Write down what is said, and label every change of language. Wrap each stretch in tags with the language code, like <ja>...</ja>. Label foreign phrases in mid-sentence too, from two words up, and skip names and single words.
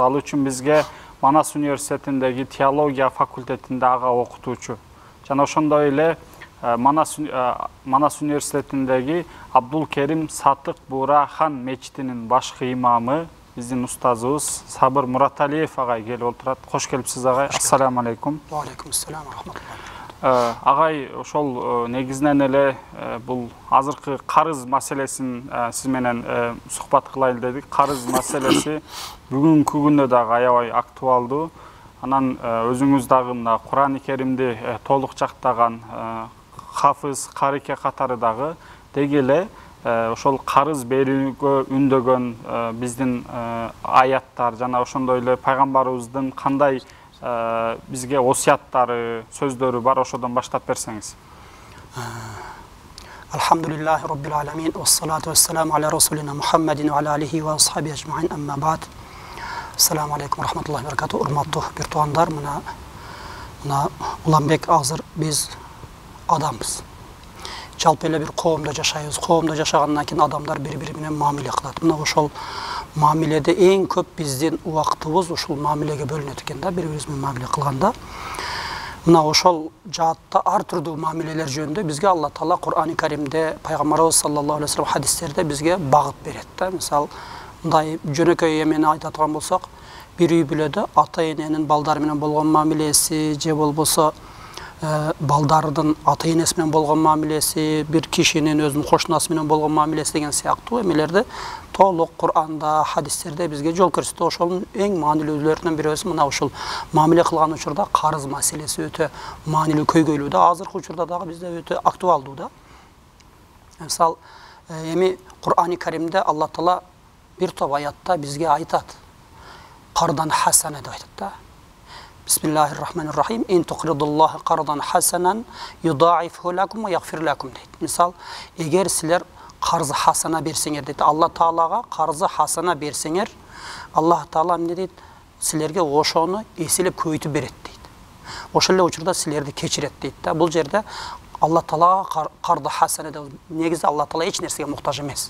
<ky>Ал үчүн бизге Манас университетиндеги теология факультетинде ага окутуучу жана ошондой эле Манас университетиндеги Абдулкерим Сатык Бура хан мечитинин башкы имамы, биздин устазыбыз Сабыр Мураталиев агай келип отурат. Кош келипсиз агай.</ky> <ar>السلام عليكم. وعليكم السلام ورحمة الله.</ar> <ky>Агай, ошол негизинен эле бул азыркы карыз маселесин сиз менен сухбат кылайлы дедик. Карыз маселеси бүгүнкү күндө дагы аябай актуалдуу. Анан өзүңүз дагы мына Кур'ан-ы Керимди толук жактаган хафыз, карике катары дагы деги эле ошол карыз берүүгө үндөгөн биздин аяттар жана ошондой эле пайгамбарыбыздын кандай бизге осуяттары, сөздөрү бар, ошодон баштап берсеңиз.</ky> <ar>الحمد لله رب العالمين، والصلاة والسلام على رسولنا محمد وعلى آله وأصحابه أجمعين، أما بعد. السلام عليكم ورحمة الله وبركاته.</ar> <ky>Урматтуу бир туугандар, мына Уланбек азыр биз адамбыз. Жалпы эле бир коомдо жашайбыз. Коомдо жашагандан кийин адамдар бири-бири менен мамиле кылат. Мына ошол мамиледе эң көп биздин убактыбыз ушул мамилеге бөлүнөт экен да, бири-бирибиз менен мамиле кылганда. Мына ошол жаатта ар түрдүү мамилелер жөнүндө бизге Алла Таала Кур'ан-ы Каримде, пайгамбарыбыз</ky> <ar>صلى الله عليه وسلم</ar> <ky>хадистерде бизге багыт берет да. Мисал, мындай жөнөкөй эмени айта турган болсок, бир үй бүлөдө ата-эненин балдары менен болгон мамилеси же болбосо балдардын ата-энеси менен болгон мамилеси, бир кишинин өзүнүн кошунасы менен болгон мамилеси деген сыяктуу эмелерди толук Кур'анда, хадистерде бизге жол көрсөтөт. Ошонун эң маанилүүлөрүнөн бири мына ушул мамиле кылган учурда карыз маселеси өтө маанилүү көйгөйлүү да, азыркы учурда дагы бизде өтө актуалдуу да. Мисал, эми Кур'ан-ы Каримде Алла Таала бир топ аятта бизге айтат.</ky> <ar>قرضا حسنا</ar> <ky>деп айтат да.</ky> <ar>بسم الله الرحمن الرحيم. إن تقرضوا الله قرضا حسنا يضاعفه لكم ويغفر لكم дейт.</ar> <ky>Мисал, егер силер</ky> <ar>قرضا حسنا</ar> <ky>берсеңер дейт, Алла Таалага</ky> <ar>قرضا حسنا</ar> <ky>берсеңер, Алла Таала эмне дейт? Силерге ошону эселеп көбөйтүп берет дейт. Ошол эле учурда силерди кечирет дейт да. Бул жерде Алла Таалага</ky> <ar>قرضا حسنا</ar> <ky>деп, негизи Алла Таала эч нерсеге муктаж эмес.</ky>